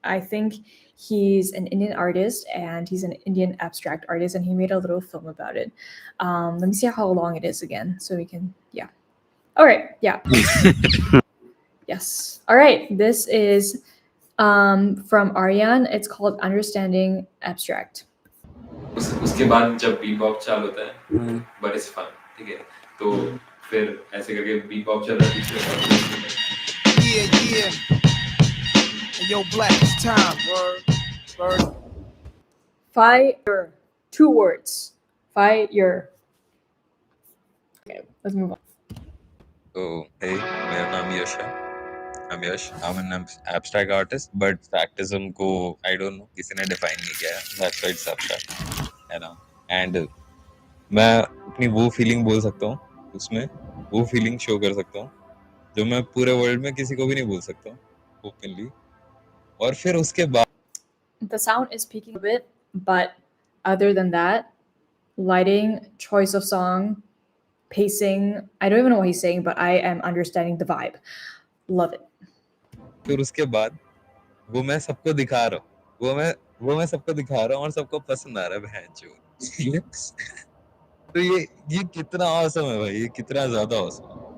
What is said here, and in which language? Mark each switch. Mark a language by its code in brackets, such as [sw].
[en] I think he's an Indian artist and he's an Indian abstract artist, and he made a little film about it. Let me see how long it is again so we can, yeah. All right, yeah. Yes. All right, this is from Aryan. It's called Understanding Abstract. [hi] उसके बाद जब Bebop चालू होता है [en] but it's fun [hi] ठीक है तो फिर ऐसे करके बीबॉप चल रहा है पीछे [en] Yeah. And yo, black, it's time. Word. Fire. 2 words. Fire. Okay, let's move on. So, hey, [hi] मेरा नाम यश है. [en] I'm Yash. I'm an abstract artist, but abstractism को I don't know [hi] किसी ने [en] define [hi] नहीं किया है. [en] That's why it's abstract, [hi] है ना? [en] And [hi] मैं अपनी वो feeling बोल सकता हूँ उसमें, वो feeling show कर सकता हूँ जो मैं पूरे world में किसी को भी नहीं बोल सकता हूँ openly. और फिर उसके बाद [en] The sound is peaking a bit, but other than that, lighting, choice of song, pacing, I don't even know what he's saying, but I am understanding the vibe. Love it. [hi] फिर उसके बाद वो मैं सबको दिखा रहा हूँ, वो मैं सबको दिखा रहा हूँ और सबको पसंद आ रहा है बहनचोद. तो ये कितना awesome है भाई, ये कितना ज्यादा awesome है.